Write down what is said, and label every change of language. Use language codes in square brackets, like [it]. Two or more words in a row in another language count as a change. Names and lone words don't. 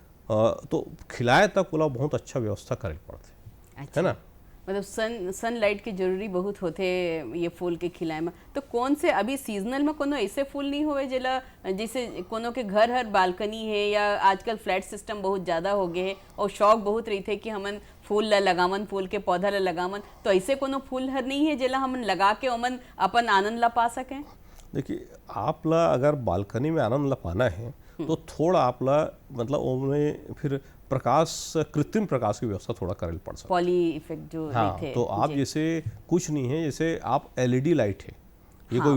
[hne] तो खिलाए तक वाला बहुत अच्छा व्यवस्था करे पड़ते। अच्छा। है ना, मतलब सनलाइट की जरूरी बहुत होते ये फूल के खिलाए में। तो कौन से अभी सीजनल में कोनो ऐसे फूल नहीं हुए जेला जैसे कोनो के घर हर बालकनी है या आजकल [en] flat system [hne] बहुत ज़्यादा हो गए है और शौक बहुत रही थे कि हमन फूल ला लगावन, फूल के पौधा ला लगावन, तो ऐसे कोनो फूल हर नहीं है जेला हमन लगा के ओमन अपन आनंद ला पा सकें? देखिए आप ला अगर बालकनी में आनंद ला पाना है तो थोड़ा आप ला मतलब उनमें फिर प्रकाश, कृत्रिम प्रकाश की व्यवस्था थोड़ा करे पड़ सकता है। [en] poly effect जो [hne] हाँ, थे। तो आप जैसे कुछ नहीं है, जैसे आप [en] LED light [hne] है, ये हाँ,